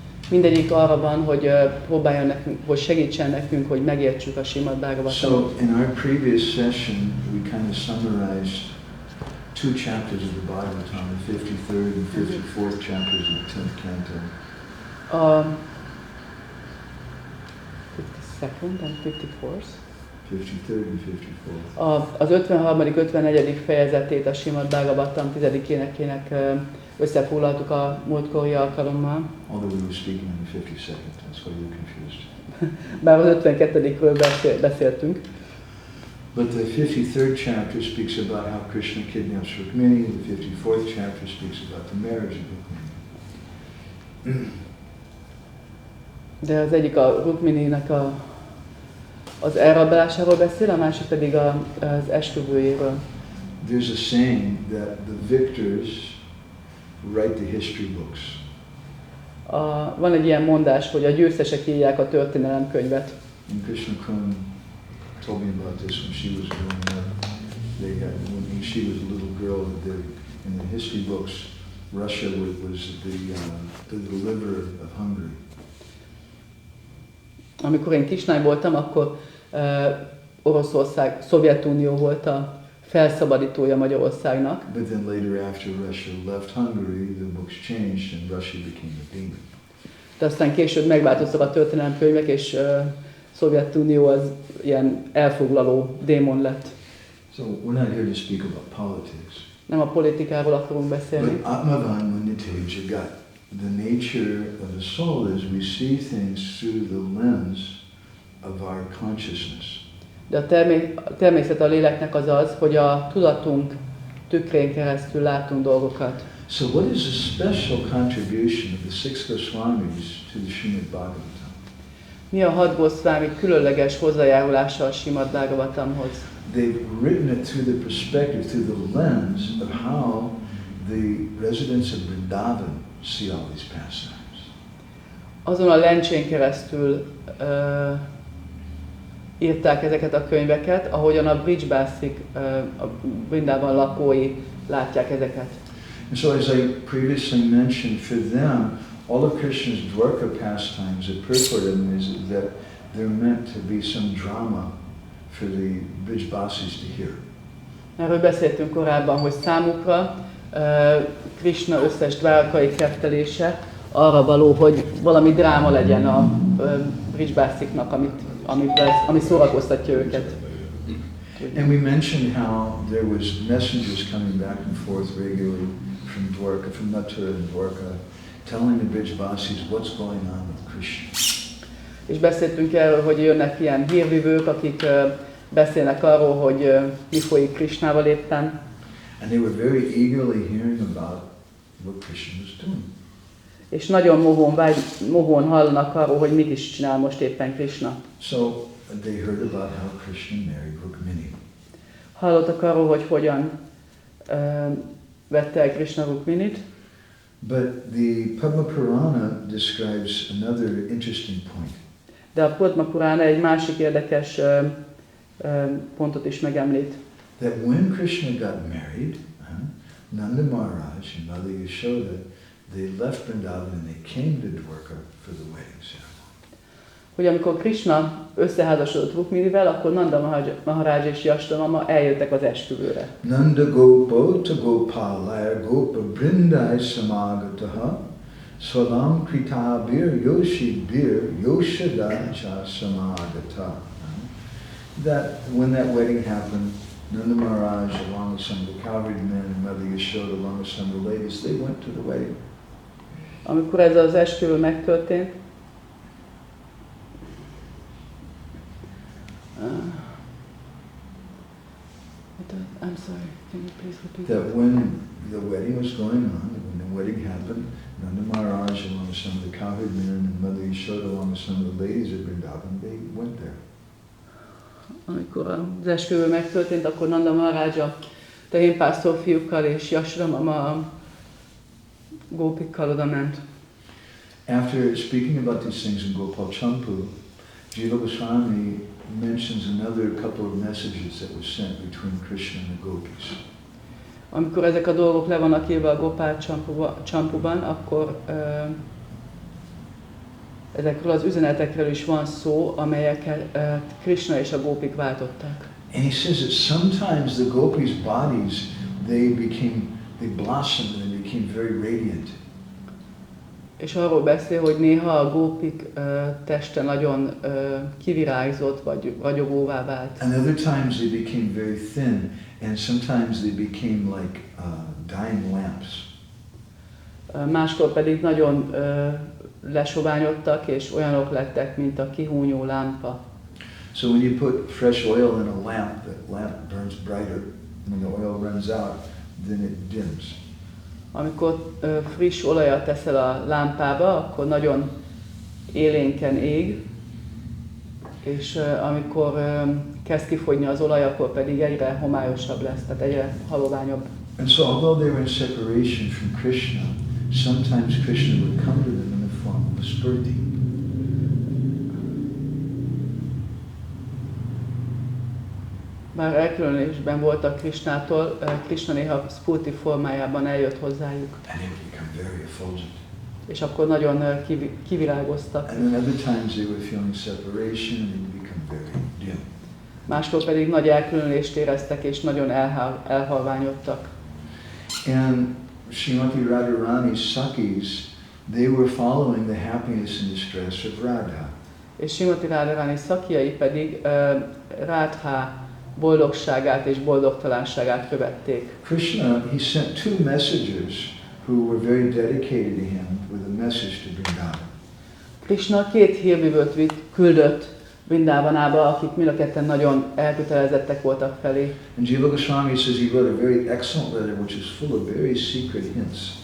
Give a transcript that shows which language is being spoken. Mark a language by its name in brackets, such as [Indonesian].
[Hungarian] Mindegyik arra van, hogy próbáljon nekünk, hogy segítsen nekünk, hogy megértsük a Srimad Bhagavatamot. [English] So in our previous session we kind of summarized two chapters of the Bhagavatam, the 53rd and 54th chapters of the 10th canto. A 52nd and 54th? 53rd and 54th. [Hungarian] Az 53. 54. fejezetét a Srimad Bhagavatam 10. énekének összefoglaltuk a múltkori alkalommal. [English] Although we were speaking in the 52nd, that's why you're confused. [Hungarian] Bár az 52-ről beszéltünk. [English] But the 53rd chapter speaks about how Krishna kidnaps Rukmini. The 54th chapter speaks about the marriage of Rukmini. [Hungarian] De az egyik a Rukmininek az elrablásáról beszél, a másik pedig az esküvőjéről. [English] There's a saying that the victors write the history books. [Hungarian] Van egy ilyen mondás, hogy a győztesek írják a történelemkönyvet. [English] And Krishna told me about this when she was growing up. When she was a little girl, in the history books, Russia was the deliverer of Hungary. [Hungarian] Amikor én kislány voltam, akkor Oroszország, Szovjetunió volt a felszabadítója Magyarországnak. [English] But then later, after Russia left Hungary, the books changed and Russia became a demon. [Hungarian] De aztán később megváltoztak a történelemkönyvek, és Szovjetunió az ilyen elfoglaló démon lett. [English] So we're not here to speak about politics. [Hungarian] Nem a politikáról akarunk beszélni. [English] But Atmavan Maniteja got the nature of the soul is we see things through the lens of our consciousness. [Hungarian] De a természet a léleknek az az, hogy a tudatunk tükrén keresztül látunk dolgokat. [English] So what is the special contribution of the six Goswamis to the Srimad Bhagavatam? [Hungarian] Mi a 6 Goswami különleges hozzájárulása a Srimad Bhagavatamhoz? [English] They've written it through the perspective, through the lens of how the residents of Vrindavan see all these pastimes. [Hungarian] Azon a lencsén keresztül írták ezeket a könyveket, ahogyan a Brijbászik, a Vrindavan lakói látják ezeket. [English] And so as I previously mentioned, for them, all of Krishna's Dwarka pastimes, the purport of them is that they're meant to be some drama for the Brijbasis to hear. [Hungarian] Erről beszéltünk korábban, hogy számukra Krishna összes dvárkai keftelése arra való, hogy valami dráma legyen a Brijbásziknak, ami szórakoztatja őket. [English] And we mentioned how there was messengers coming back and forth regularly from Dwarka, from Mathura and Dwarka, telling the Brijbasis what's going on with Krishna. [Hungarian] És beszéltünk erről, hogy jönnek ilyen hírvivők, akik beszélnek arról, hogy mi folyik Krishnával éppen. [English] And they were very eagerly hearing about what Krishna was doing. [Hungarian] És nagyon mohón hallanak arról, hogy mit is csinál most éppen Krishna. [English] So they heard about how Krishna married Rukmini. [Hungarian] Hallottak arról, hogy hogyan vette el Krishna Rukminit. [English] But the Padma Purana describes another interesting point. [Hungarian] De a Padma Purana egy másik érdekes pontot is megemlít. [English] That when Krishna got married, Nanda Maharaj and Mother Yashoda, they left Vrindavan and they came to Dwarka for the wedding ceremony. [Hungarian] Hogy amikor Krishna összeházasodott Rukminivel, akkor Nanda Maharaj és Yashoda mama eljöttek az esküvőre. [Sanskrit] Nanda Gopa to Gopalaya Gopa Brindai Samagataha Swalam Kritabir Yoshi Bir Yoshadacha Samagata. [English] That when that wedding happened, Nanda Maharaj, along with some of the cavalry men, and Mother Yashoda, along with some of the ladies, they went to the wedding. [Hungarian] Amikor ez az esküvő megtörtént, [English] I'm sorry, can you please repeat that? When the wedding was going on, when the wedding happened, Nanda Maharaj, along with some of the cavalry men, and Mother Yashoda, along with some of the ladies at Vrindavan, they went there. [Hungarian] Amikor az esküvő megtörtént, akkor Nanda Maharaj a tehénpásztor fiúkkal és Yashoda mama a gópikkal oda ment. [English] After speaking about these things in Gopal Campu, Jiva Goswami mentions another couple of messages that were sent between Krishna and the gopis. [Hungarian] Amikor ezek a dolgok le vannak írva a Gopal Campuban, akkor ezekről az üzenetekről is van szó, amelyeket Krishna és a gópik váltottak. [English] And he says that sometimes the gopis' bodies, they blossomed and they became very radiant. [Hungarian] És arról beszél, hogy néha a gópik teste nagyon kivirágzott, vagy ragyogóvá vált. [English] And other times they became very thin, and sometimes they became like dying lamps. [Hungarian] Máskor pedig nagyon lesoványodtak, és olyanok lettek, mint a kihúnyó lámpa. [English] So when you put fresh oil in a lamp, the lamp burns brighter. When the oil runs out, then it dims. [Hungarian] Amikor friss olajat teszel a lámpába, akkor nagyon élénken ég, és amikor kezd kifogyni az olaj, akkor pedig egyre homályosabb lesz, tehát egyre haloványabb. [English] And so although they were in separation from Krishna, sometimes Krishna would come to them in the form of a spurti. [Hungarian] Bár elkülönülésben voltak Krishnától, Krishna néha spurti formájában eljött hozzájuk. [English] And they would become very effulgent. [Hungarian] És akkor nagyon kivirágoztak. [English] And then other times they were feeling separation and they would become very dim. [Hungarian] Máskor pedig nagy elkülönülést éreztek és nagyon elhalványodtak. [English] And Srimati Radharani's Sakis, they were following the happiness and distress of Radha. [Hungarian] És Srimati Radharani szakiai pedig Radha boldogságát és boldogtalanságát követték. [English] Krishna, he sent two messengers who were very dedicated to him with a message to Vrindavan. [Hungarian] Krishna két hírvivőt küldött Vrindávanába, akik mind a ketten nagyon elkötelezettek voltak felé. [English] And Jiva Goswami says he wrote a very excellent letter which is full of very secret hints.